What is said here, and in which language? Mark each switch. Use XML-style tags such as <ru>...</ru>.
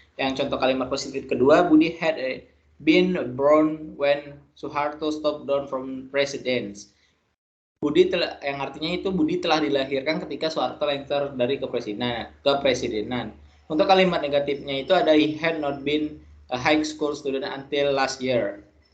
<id>Yang contoh kalimat positif kedua,</id> <en>Budi had been born when Soeharto stepped down from presidents.</en> <id>Yang artinya itu Budi telah dilahirkan ketika Soeharto lengser dari kepresidenan. Untuk kalimat negatifnya itu ada</id> <en>he had not been a high school student until last year.</en>